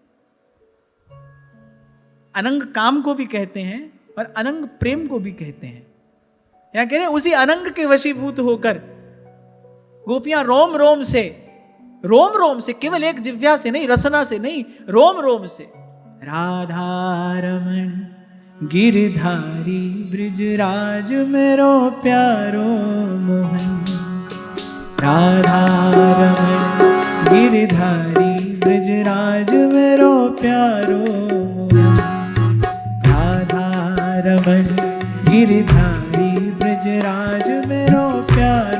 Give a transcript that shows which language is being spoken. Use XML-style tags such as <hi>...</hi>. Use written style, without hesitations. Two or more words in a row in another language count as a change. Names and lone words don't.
<hi>अनंग काम को भी कहते हैं और अनंग प्रेम को भी कहते हैं। यहां कह रहे हैं उसी अनंग के वशीभूत होकर गोपियां रोम रोम से, केवल एक जिह्वा से नहीं, रसना से नहीं, रोम रोम से, राधा रमण गिरधारी ब्रिजराज</hi> <bra>मेरो प्यारो मोहन, राधा रमण गिरधारी ब्रिजराज मेरो प्यारो मोहन, राधा रमण गिरधारी ब्रजराज मेरो प्यारो</bra>